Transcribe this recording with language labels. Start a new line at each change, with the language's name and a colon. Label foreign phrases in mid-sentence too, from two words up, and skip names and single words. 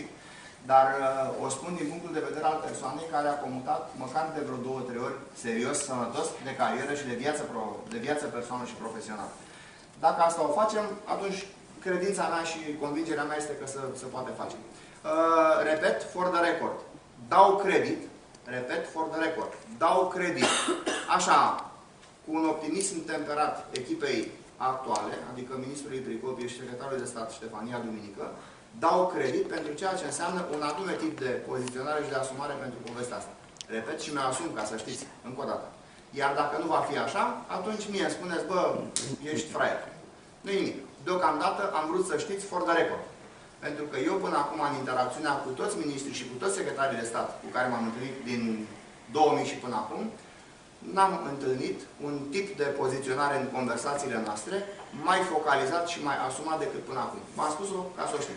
Romanian: Dar o spun din punctul de vedere al persoanei care a comutat măcar de vreo 2-3 ori serios, sănătos, de carieră și de viață personală și profesională. Dacă asta o facem, atunci credința mea și convingerea mea este că se poate face. Repet,
English: for the record.
Romanian: Dau credit, repet,
English: for the record.
Romanian: Dau credit, așa, cu un optimism temperat echipei actuale, adică ministrului Pricopie și secretarului de stat Ștefania Duminică, dau credit pentru ceea ce înseamnă un anume tip de poziționare și de asumare pentru povestea asta. Repet și mi-o asum, ca să știți, încă o dată. Iar dacă nu va fi așa, atunci mie îmi spuneți, bă, ești fraier. Nu-i nimic. Deocamdată am vrut să știți
English: for the record.
Romanian: Pentru că eu până acum, în interacțiunea cu toți ministrii și cu toți secretarii de stat cu care m-am întâlnit din 2000 și până acum, n-am întâlnit un tip de poziționare în conversațiile noastre mai focalizat și mai asumat decât până acum. V-am spus-o ca să o știți.